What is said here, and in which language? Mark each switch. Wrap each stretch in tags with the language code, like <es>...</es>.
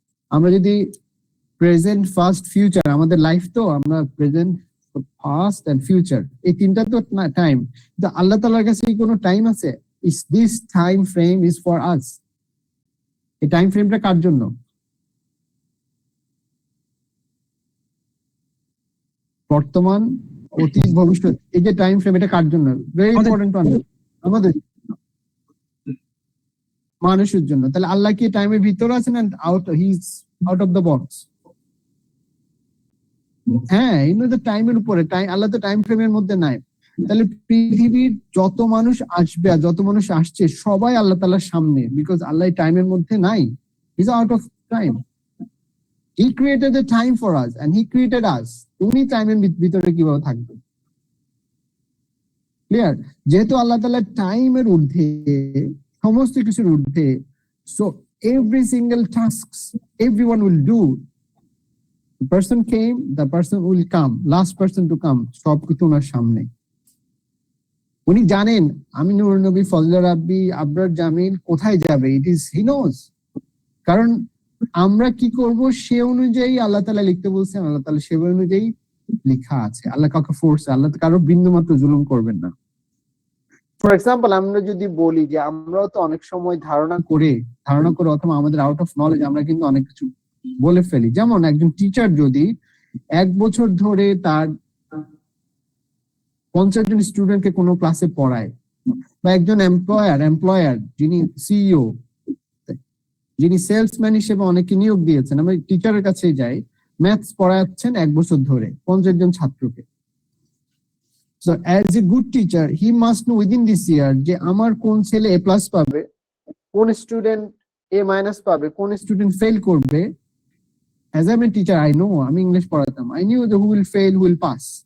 <bn>আমরা যদি present, fast, future, আমাদের লাইফ তো আমরা প্রেজেন্ট, ফাস্ট এন্ড ফিউচার, এই তিনটা তো টাইম। কিন্তু আল্লাহ তাআলার কাছে কি কোনো টাইম আছে?</bn> <en>Is this time frame is for us?</en> <bn>এই টাইম ফ্রেমটা কার জন্য? বর্তমান, অতীত, ভবিষ্যৎ, এই যে টাইম ফ্রেম, এটা কার জন্য?</bn> <en>Very important to understand.</en> <bn>আমাদের মানুষের জন্য। তাহলে আল্লাহ কি টাইমের ভিতরে আছেন</bn> <en>And he is out of the box?</en> <bn>হ্যাঁ, তো টাইমের উপরে, আল্লাহ তো টাইম ফ্রেমের মধ্যে নাই। তাহলে পৃথিবীর যত মানুষ আসবে আর যত মানুষ আসছে সবাই আল্লাহ তাআলার সামনে, বিকজ আল্লাহ টাইমের মধ্যে নাই,</bn> <en>He is out of time. He created the time for us and he created us.</en> <bn>উনি টাইমের ভিতরে কিভাবে থাকবে? ক্লিয়ার? যেহেতু আল্লাহ তাআলা টাইমের ঊর্ধ্বে, সমস্ত কিছুর ঊর্ধ্বে,</bn> <en>so every single tasks everyone will do. The person came, the person will come, last person to come,</en> <bn>সবকিছু ওনার সামনে। উনি জানেন আমি নূর নবী, ফজলে রাব্বি, আবরার জামিল কোথায় যাবে,</bn> <en>it is he knows.</en> <bn>কারণ আমরা কি করব সে অনুযায়ী আল্লাহ তাআলা লিখতে বলছেন, আল্লাহ তাআলা সে অনুযায়ী লেখা আছে। আল্লাহ কাউকে ফোর্স, আল্লাহ কারো বিন্দু মাত্র জুলুম করবেন না। ফর এক্সাম্পল, আমরা যদি বলি যে আমরাও তো অনেক সময় ধারণা করে অথবা আমাদের আউট অফ নলেজ আমরা কিন্তু অনেক কিছু বলে ফেলি। যেমন একজন টিচার যদি 1 বছর ধরে তার 50 জন স্টুডেন্টকে কোনো ক্লাসে পড়ায়, বা একজন এমপ্লয়ার যিনি সিইও, যিনি সেলসম্যান হিসেবে অনেকে নিয়োগ দিয়েছেন, আমি টিচারের কাছে যাই, ম্যাথস পড়াচ্ছেন 1 বছর ধরে 50 জন ছাত্রকে।</bn> <en>So as a good teacher, he must know within this year</en> <bn>যে আমার কোন ছেলে A+ পাবে, কোন স্টুডেন্ট A- পাবে, কোন স্টুডেন্ট ফেল করবে।</bn> <en>As I'm a teacher, I know,</en> <bn>আমি ইংলিশ পড়াতাম,</bn> <en>I knew who will fail, who will pass.</en>